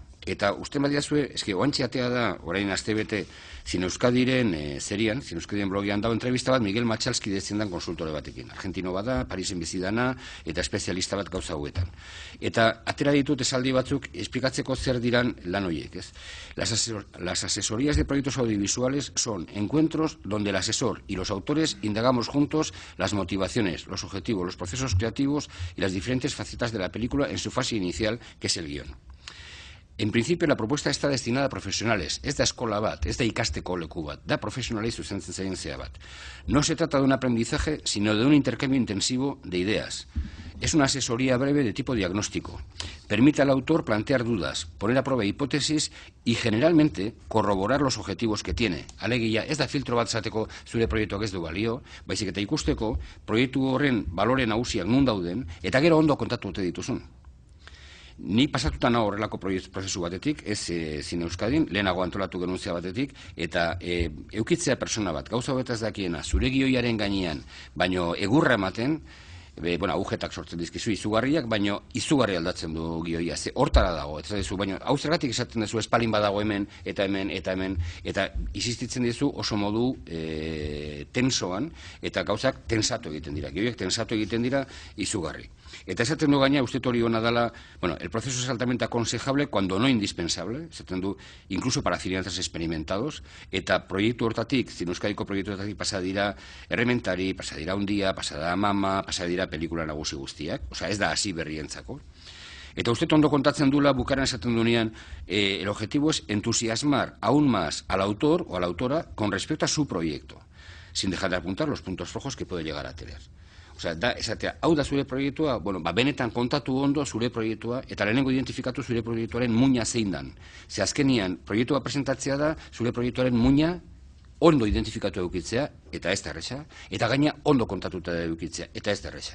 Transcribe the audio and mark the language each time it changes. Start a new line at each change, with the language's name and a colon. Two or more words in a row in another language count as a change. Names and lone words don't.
Basque: Eta uste badiazue, oantxe atea da, orain astebete, Zine Euskadiren serian, Zine Euskadiren blogian dago entrevista bat, Miguel Machalski dezen dan konsultore batekin. Argentino bada, Parisen bizidana, eta espezialista bat gauza hauetan. Eta atera ditut esaldi batzuk, esplikatzeko zer diran lan horiek, ez?
Spanish: Las asesorías de proyectos audiovisuales son encuentros donde el asesor y los autores indagamos juntos las motivaciones, los objetivos, los procesos creativos y las diferentes facetas de la película en su fase inicial, que es el guión. En principio, la propuesta está destinada a profesionales.
Basque: Ez da eskola bat, ez da ikasteko leku bat, da profesionalei zuzentzen zaien bat.
Spanish: No se trata de un aprendizaje, sino de un intercambio intensivo de ideas. Es una asesoría breve de tipo diagnóstico. Permite al autor plantear dudas, poner a prueba hipótesis y, generalmente, corroborar los objetivos que tiene.
Basque: Alegia, ez da filtro bat zateko zure proiektuak ez du balio, baizik eta ikusteko proiektu horren balore nagusiak nun dauden, eta gero ondo kontatu ote dituzun. Ni pasatuta nago horrelako prozesu batetik, ez Zine Euskadin, lehenago antolatu genuntzia batetik, eta eukitzea persona bat, gauza betaz dakiena, zure gioiaren gainean, baino egurra ematen, agujetak sortzen dizkizu izugarriak, baino izugarri aldatzen du gioia, ze hortara dago, baino hau zergatik esaten duzu espalin badago hemen, eta hemen, eta insistitzen dizu oso modu tensoan, eta gauzak tensatu egiten dira, gioiak tensatu egiten dira izugarri. Eta esaten du gaina, uste hori hona dela,
Spanish: el proceso es altamente aconsejable cuando no indispensable,
Basque: esaten du,
Spanish: incluso para cineastas experimentados,
Basque: eta proiektu hortatik, Zine Euskadiko proiektu hortatik pasa dira errementari, pasa dira Undia, pasa da Mama, pasa dira pelikula nagusi guztiak, ez da hasi berrientzako. Eta uste ondo kontatzen dula, bukaran esaten duenean,
Spanish: el objetivo es entusiasmar aún más al autor o a la autora con respecto a su proyecto, sin dejar de apuntar los puntos rojos que puede llegar a tener.
Basque: Da, esatea, hau da zure proiektua, benetan kontatu ondo zure proiektua, eta lehenengo identifikatu zure proiektuaren muina zein dan. Ze azkenian, proiektua presentatzea da, zure proiektuaren muina ondo identifikatu edukitzea, eta ez da erresa, eta gaina ondo kontatuta edukitzea, eta ez da erresa.